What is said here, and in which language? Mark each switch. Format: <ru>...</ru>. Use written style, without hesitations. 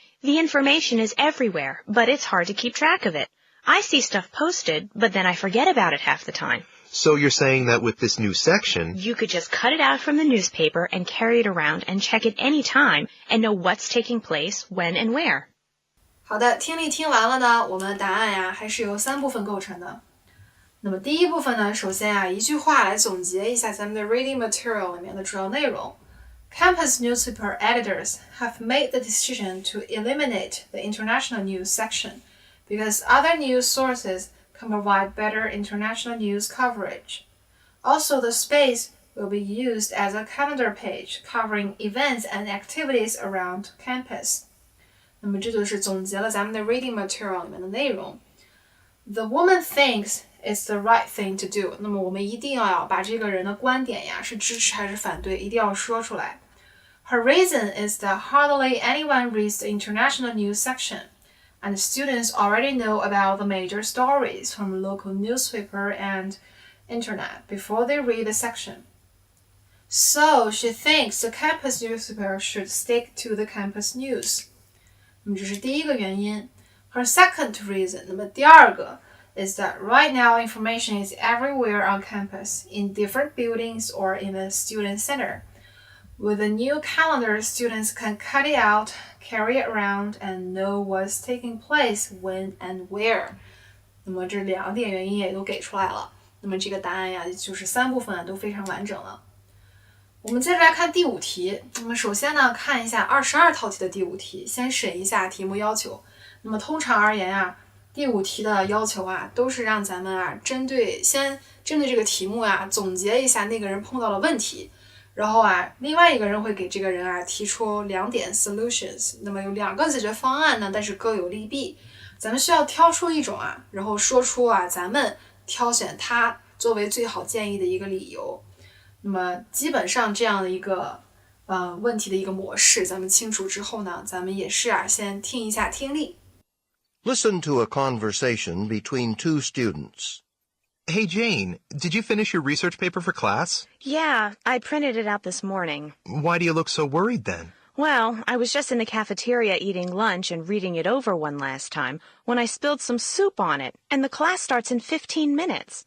<en>The information is everywhere, but it's hard to keep track of it. I see stuff posted, but then I forget about it half the time. So you're saying that with this new section... You could just cut it out from the newspaper and carry it around and check it any time and know what's taking place, when, and where.</en> <zh>好的，听力听完了呢，我们的答案还是由3部分构成的。那么第一部分呢，首先一句话来总结一下咱们的</zh> <en>reading material</en> <zh>里面的主要内容。</zh> <en>Campus newspaper editors have made the decision to eliminate the international news section because other news sources can provide better international news coverage. Also, the space will be used as a calendar page covering events and activities around campus.</en> <zh>那么这就是总结了咱们的</zh> <en>reading material</en> <zh>里面的内容。</zh> <en>The woman thinks it's the right thing to do.</en> <zh>那么我们一定要把这个人的观点是支持还是反对，一定要说出来。</zh> <en>Her reason is that hardly anyone reads the international news section, and students already know about the major stories from local newspaper and internet before they read the section. So she thinks the campus newspaper should stick to the campus news.</en> <zh>那么这是第一个原因。</zh> <en>Her second reason,</en> <zh>那么第二个</zh> <en>is that right now information is everywhere on campus, in different buildings or in the student center. With the new calendar, students can cut it out, carry it around, and know what's taking place when and where.</en> <zh>那么这2点原因也都给出来了。那么这个答案就是3部分都非常完整了。我们接着来看第5题。那么首先呢，看一下22套题的第5题，先审一下题目要求。那么通常而言第5题的要求都是让咱们先针对这个题目总结一下那个人碰到的问题。然后另外一个人会给这个人提出2点 solutions， 那么有2个解决方案呢，但是各有利弊。咱们需要挑出一种然后说出咱们挑选它作为最好建议的一个理由。那么基本上这样的一个问题的一个模式，咱们清楚之后呢，咱们也是先听一下听力。</zh> <en>Listen to a conversation between two students. Hey, Jane, did you finish your research paper for class? Yeah, I printed it out this morning. Why do you look so worried then? Well, I was just in the cafeteria eating lunch and reading it over one last time when I spilled some soup on it, and the class starts in 15 minutes.</en>